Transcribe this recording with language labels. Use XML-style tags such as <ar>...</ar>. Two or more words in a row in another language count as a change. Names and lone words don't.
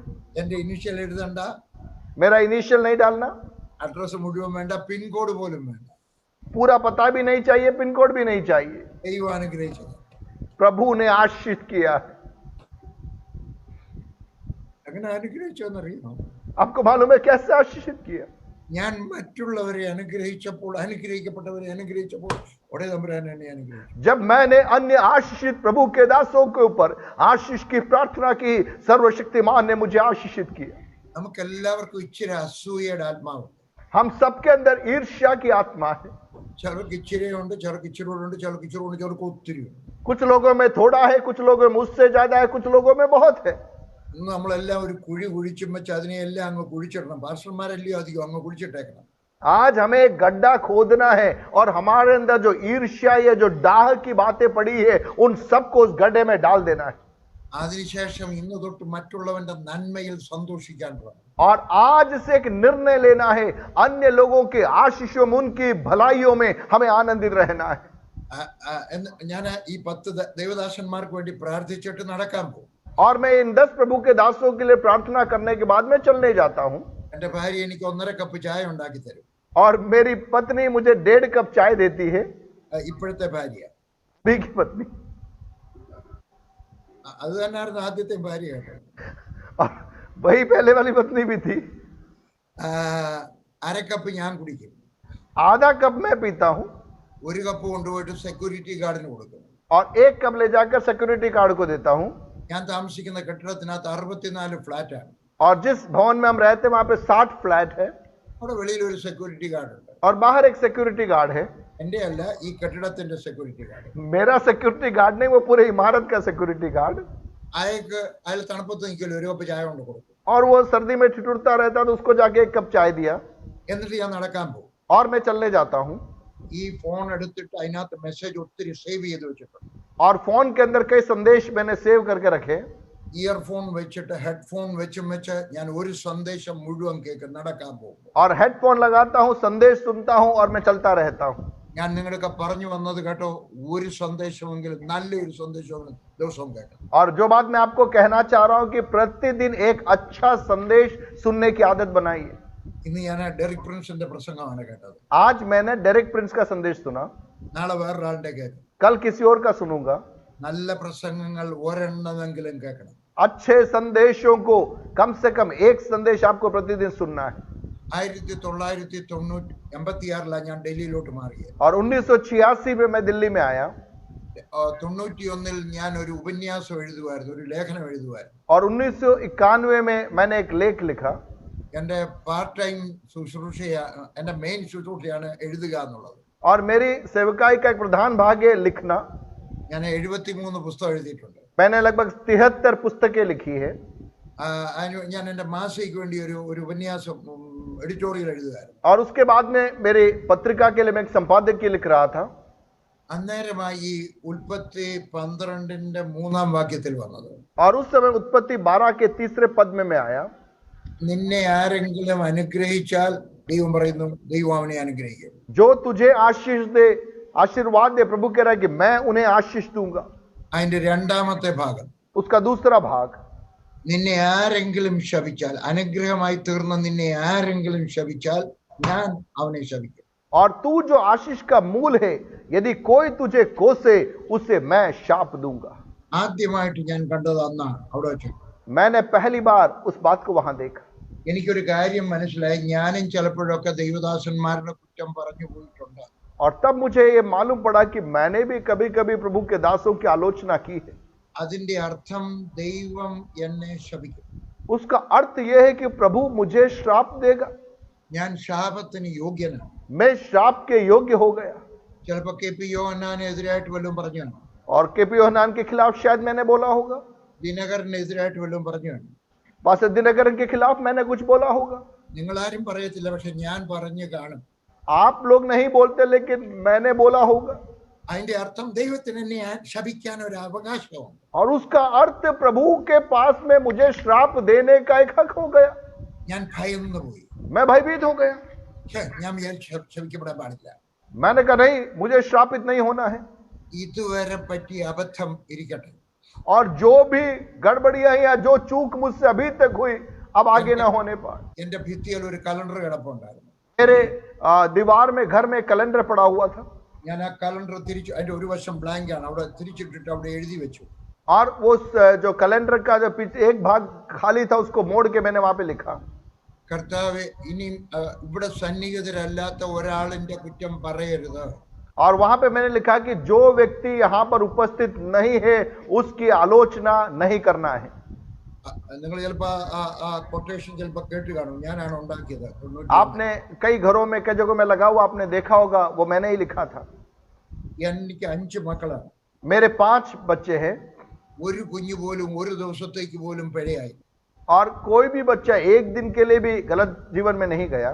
<ml>എന്റെ ഇനിഷ്യൽ എഴുതണ്ട,</ml> <hi>मेरा इनिशियल नहीं डालना,</hi> <ml>അഡ്രസ് മുഴുവൻ വേണ്ട, പിൻകോഡ് പോലും വേണ്ട.</ml> <hi>पूरा पता भी नहीं चाहिए, पिन कोड भी नहीं चाहिए.</hi> <ml>ദൈവം അനുഗ്രഹിച്ചത്.</ml> <hi>प्रभु ने आशीष किया है.</hi> <ml>അങ്ങനെ അനുഗ്രഹിച്ചോന്നറിയാം?</ml> <hi>आपको मालूम है कैसे आशीषित किया?</hi> <ml>ഞാൻ മറ്റുള്ളവരെ അനുഗ്രഹിച്ചപ്പോൾ, അനുഗ്രഹിക്കപ്പെട്ടവരെ അനുഗ്രഹിച്ചപ്പോൾ ഒടേ തമ്പുരാൻ എന്നെ അനുഗ്രഹിച്ചു.</ml> <hi>जब मैंने अन्य आशीषित प्रभु के दासों के ऊपर आशीष की प्रार्थना की, सर्वशक्तिमान ने मुझे आशीषित किया.</hi> <ml>നമുക്ക് എല്ലാവർക്കും ഇച്ചിരി അസൂയയുടെ ആത്മാവുണ്ട്.</ml> <hi>हम सबके अंदर ईर्ष्या की आत्मा है.</hi> <ml>ചിലർക്ക് ഇച്ചിരിയുണ്ട്, ചിലർക്ക് ഇച്ചിരിയുണ്ട്, ചിലർക്ക് ഇച്ചിരിയുണ്ട്, ചിലർക്ക് ഒത്തിരി ഉണ്ട്.</ml> <hi>कुछ लोगों में थोड़ा है, कुछ लोगों में उससे ज्यादा है, कुछ लोगों में बहुत है.</hi> <ml>ഇന്ന് നമ്മളെല്ലാം ഒരു കുഴി കുഴിച്ചും വെച്ച് അതിനെയെല്ലാം അങ്ങ് കുഴിച്ചിടണം. പാസ്റ്റർമാരല്ലയോ അധികം അങ്ങ് കുഴിച്ചിട്ടേക്കണം.</ml> <hi>आज हमें एक गड्ढा खोदना है और हमारे अंदर जो ईर्ष्या या जो डाह की बातें पड़ी है, उन सबको उस गड्ढे में डाल देना है.</hi> <ml>അതിനുശേഷം ഇന്ന് തൊട്ട് മറ്റുള്ളവന്റെ നന്മയിൽ സന്തോഷിക്കാൻ തുടങ്ങും.</ml> <hi>और आज से एक निर्णय लेना है, अन्य लोगों के आशीषों में, उनकी भलाइयों में हमें आनंदित रहना है.</hi> <ml>ഞാൻ ഈ 10 ദൈവദാസന്മാർക്ക് വേണ്ടി പ്രാർത്ഥിച്ചിട്ട് നടക്കാൻ പോകും.</ml> <hi>और मैं इन 10 प्रभु के दासों के लिए प्रार्थना करने के बाद मैं चलने जाता हूं.</hi> <ml>എന്റെ ഭാര്യ എനിക്ക് 1.5 കപ്പ് ചായ ഉണ്ടാക്കി തരും.</ml> <hi>और मेरी पत्नी मुझे 1.5 कप चाय देती है.</hi> <ml>ഇപ്പോഴത്തെ ഭാര്യ,</ml> <hi>अभी की पत्नी.</hi> <ml>അത് തന്നെയായിരുന്നു ആദ്യത്തെ ഭാര്യ കേട്ടോ.</ml> <hi>और वही पहले वाली पत्नी भी थी.</hi> <ml>1/2 കപ്പ് ഞാൻ കുടിക്കും.</ml> <hi>आधा कप मैं पीता हूं</hi> <ml>1 കപ്പ് കൊണ്ടുപോയിട്ട്</ml> <en>security guard</en> <ml>കൊടുക്കും.</ml> <hi>और 1 कप ले जाकर</hi> <en>security guard</en> <hi>को देता हूं.</hi> <ml>ഞാൻ താമസിക്കുന്ന കെട്ടിടത്തിനകത്ത് 64 ഫ്ലാറ്റ് ആണ്.</ml> <hi>और जिस भवन में हम रहते हैं वहां पे 60 फ्लैट है</hi> <ml>അവിടെ വെളിയിൽ ഒരു</ml> <en>security guard</en> <ml>ഉണ്ട്.</ml> <hi>और बाहर एक</hi> <en>security guard</en> <hi>है.</hi> <ml>എന്റെ അല്ല, ഈ കെട്ടിടത്തിന്റെ</ml> <en>security guard.</en> <hi>मेरा</hi> <en>security guard</en> <hi>नहीं, वो पूरे इमारत का</hi> <en>security guard.</en> <ml>അയാൾ തണുപ്പത്ത് നിൽക്കില്ല, 1 കപ്പ് ചായ കൊണ്ട് കൊടുക്കും.</ml> <hi>और वो सर्दी में ठिठुरता रहता तो उसको जाके 1 कप चाय दिया.</hi> <ml>എന്നിട്ട് ഞാൻ നടക്കാൻ പോകും.</ml> <hi>और मैं चलने जाता हूं.</hi> <ml>ഈ ഫോൺ എടുത്തിട്ട് അതിനകത്ത് മെസ്സേജ് ഒത്തിരി സേവ് ചെയ്ത് വെച്ചിട്ടുണ്ട്.</ml> <hi>और फोन के अंदर कई संदेश मैंने सेव करके रखे.</hi> <ml>ഇയർഫോൺ വെച്ചിട്ട് ഹെഡ്ഫോൺ വെച്ച് ഞാൻ ഒരു സന്ദേശം മുഴുവൻ കേൾക്കും നടക്കാൻ പോകും.</ml> <hi>और हेडफोन लगाता हूं, संदेश सुनता हूं और मैं चलता रहता हूं.</hi> <ml>ഞാൻ നിങ്ങളൊക്കെ പറഞ്ഞു വന്നത് കേട്ടോ, ഒരു സന്ദേശമെങ്കിലും, നല്ലൊരു സന്ദേശമെങ്കിലും ദിവസവും കേൾക്കണം.</ml> <hi>और जो बात मैं आपको कहना चाह रहा हूं कि प्रतिदिन एक अच्छा संदेश सुनने की आदत बनाइए.</hi> <ml>ഇന്ന് ഞാൻ ഡെറിക് പ്രിൻസിന്റെ പ്രസംഗമാണ് കേട്ടത്.</ml> <hi>आज मैंने डेरिक प्रिंस का संदेश सुना.</hi> <ml>നാളെ വേറൊരാളുടെ കേൾക്കും.</ml> <hi>कल किसी और का सुनूंगा.</hi> <ml>നല്ല പ്രസംഗങ്ങൾ ഒരെണ്ണമെങ്കിലും കേൾക്കണം.</ml> <hi>अच्छे संदेशों को कम से कम एक संदेश आपको प्रतिदिन सुनना है.</hi> <ml>1986 ഞാൻ ഡൽഹിയിലോട്ട് മാറിയത്.</ml> <hi>और 1986 में मैं दिल्ली में आया.</hi> <ml>91 ഞാൻ ഒരു ഉപന്യാസം എഴുതുമായിരുന്നു, ഒരു ലേഖനം എഴുതുമായിരുന്നു.</ml> <hi>और 1991 में मैंने एक लेख लिखा.</hi> <ml>എന്റെ</ml> <en>part time</en> <ml>എന്റെ മെയിൻ ശുശ്രൂഷയാണ് എഴുതുക എന്നുള്ളത്.</ml> <hi>और मेरी सेवकाई का एक प्रधान भाग है लिखना.</hi> <ml>ഞാൻ 73 പുസ്തകം എഴുതിയിട്ടുണ്ട്.</ml> <hi>मैंने लगभग 73 पुस्तकें लिखी है.</hi> <ml>ഞാൻ എന്റെ മാസികയ്ക്ക് വേണ്ടി ഒരു ഉപന്യാസം എഡിറ്റോറിയൽ എഴുതുകയായിരുന്നു.</ml> <hi>और उसके बाद में मेरी पत्रिका के लिए मैं एक संपादकीय लिख रहा था.</hi> <ml>അന്നേരമായി ഉൽപ്പത്തി 12 3 വാക്യത്തിൽ വന്നത്.</ml> <hi>और उस समय उत्पत्ति 12 के 3 पद में मैं आया.</hi> <ml>നിന്നെ ആരെങ്കിലും അനുഗ്രഹിച്ചാൽ ദൈവം പറയുന്നു, ദൈവം അവനെ അനുഗ്രഹിക്കും.</ml> <hi>जो तुझे आशीष दे, आशीर्वाद दे, प्रभु कह रहा है कि मैं उन्हें आशीष दूंगा.</hi> <ml>അതിന്റെ രണ്ടാമത്തെ ഭാഗം,</ml> <hi>उसका दूसरा भाग,</hi> <ml>നിന്നെ ആരെങ്കിലും ശപിച്ചാൽ, അനുഗ്രഹമായി തീർന്ന നിന്നെ ആരെങ്കിലും ശപിച്ചാൽ ഞാൻ അവനെ ശപിക്കും.</ml> <hi>और तू जो आशीष का मूल है, यदि कोई तुझे कोसे उसे मैं शाप दूंगा.</hi> <ml>ആദ്യമായിട്ട് ഞാൻ കണ്ടത് അന്നാണ് അവിടെ വെച്ചു.</ml> <hi>मैंने पहली बार उस बात को वहां देखा.</hi> <ml>എനിക്കൊരു കാര്യം മനസ്സിലായി, ഞാനും ചിലപ്പോഴൊക്കെ ദൈവദാസന്മാരുടെ കുറ്റം പറഞ്ഞു പോയിട്ടുണ്ട്.</ml> <hi>और तब मुझे ये मालूम पड़ा कि मैंने भी कभी कभी प्रभु के दासों की आलोचना की है.</hi> <ml>അതിന്റെ അർത്ഥം ദൈവം എന്നെ ശപിക്കും.</ml> <hi>उसका अर्थ यह है कि प्रभु मुझे श्राप देगा,</hi> <ml>ഞാൻ ശാപത്തിന് യോഗ്യനാണ്.</ml> <hi>मैं श्राप के योग्य हो गया.</hi> <ml>ചിലപ്പോ KP യോഹന്നാനെതിരായിട്ട് വല്ലതും പറഞ്ഞു കാണും,</ml> <hi>और केपी योहनान के खिलाफ शायद मैंने बोला होगा,</hi> <ml>ദിനകരനെതിരായിട്ട് വല്ലതും പറഞ്ഞു കാണും.</ml> <hi>पास्टर दिनकरन के खिलाफ मैंने कुछ बोला होगा.</hi> <ml>നിങ്ങൾ ആരും പറയത്തില്ല, പക്ഷെ ഞാൻ പറഞ്ഞു കാണും.</ml> <hi>आप लोग नहीं बोलते, लेकिन मैंने बोला होगा.</hi> <ml>അതിന്റെ അർത്ഥം ദൈവത്തിന് എന്നെ ശപിക്കാൻ ഒരു അവകാശമുണ്ട്.</ml> <hi>और उसका अर्थ प्रभु के पास में मुझे श्राप देने का एक हक हो गया.</hi> <ml>ഞാൻ ഭയന്നു പോയി.</ml> <hi>मैं भयभीत हो गया.</hi> <ml>ഞാൻ ശപിക്കപ്പെടാൻ പാടില്ല.</ml> <hi>मैंने कहा नहीं, मुझे श्रापित नहीं होना है.</hi> <ml>ഇതുവരെ പറ്റിയ അബദ്ധം ഇരിക്കട്ടെ.</ml> <hi>और जो भी गड़बड़ियां या जो चूक मुझसे अभी तक हुई, अब आगे ना होने पाए.</hi> <ml>എന്റെ ഭിത്തിയിൽ ഒരു കലണ്ടർ കിടപ്പുണ്ടായിരുന്നു.</ml> <hi>मेरे दीवार में घर में कैलेंडर पड़ा हुआ था.</hi> <ml>ഞാൻ ആ കലണ്ടർ തിരിച്ചു, അതിന്റെ ഒരു വശം ബ്ലാങ്ക് ആണ്, അവിടെ തിരിച്ചിട്ടിട്ട് അവിടെ എഴുതി വെച്ചു.</ml> <hi>और वो जो कैलेंडर का जो पीछे एक भाग खाली था, उसको मोड़ के मैंने वहां पे लिखा,</hi> <ml>കർത്താവേ, ഇനി ഇവിടെ സന്നിഹിതരല്ലാത്ത ഒരാളിന്റെ കുറ്റം പറയരുത്.</ml> <hi>और वहां पे मैंने लिखा कि जो व्यक्ति यहाँ पर उपस्थित नहीं है उसकी आलोचना नहीं करना है.</hi> <ml>നിങ്ങൾ ചിലപ്പോ ആ കൊട്ടേഷൻ ചിലപ്പോ കേട്ട് കാണും, ഞാനാണ് ഉണ്ടാക്കിയത്.</ml> <hi>आपने कई घरों में, कई जगहों में लगा हुआ आपने देखा होगा, वो मैंने ही लिखा था.</hi> <ml>എനിക്ക് 5 മക്കളാണ്.</ml> <hi>मेरे 5 बच्चे हैं.</hi> <ml>ഒരു കുഞ്ഞു പോലും ഒരു ദിവസത്തേക്ക് പോലും പിഴയായി.</ml> <hi>और कोई भी बच्चा एक दिन के लिए भी गलत जीवन में नहीं गया.</hi>